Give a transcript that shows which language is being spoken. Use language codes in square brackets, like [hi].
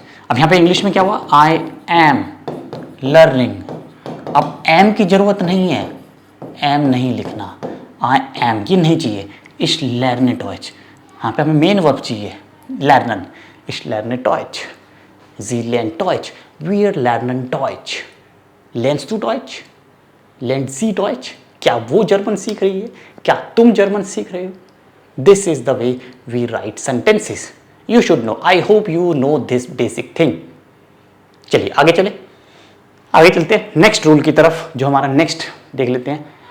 [hi] अब यहाँ पे इंग्लिश में क्या हुआ? [en] I am learning। [hi] अब am की जरूरत नहीं है, am नहीं लिखना, I am ये नहीं चाहिए। [de] Ich lerne Deutsch, [hi] यहाँ पे हमें मेन वर्ब चाहिए, lernen। [de] Ich lerne Deutsch, Sie lernt Deutsch, wir lernen Deutsch। Lernst du Deutsch? Lernt sie Deutsch? [hi] क्या वो जर्मन सीख रही है? क्या तुम जर्मन सीख रहे हो? [en] This is the way we write sentences. You should know, I hope you know this basic thing. [hi] चलिए आगे चलते हैं नेक्स्ट रूल की तरफ, जो हमारा नेक्स्ट देख लेते हैं।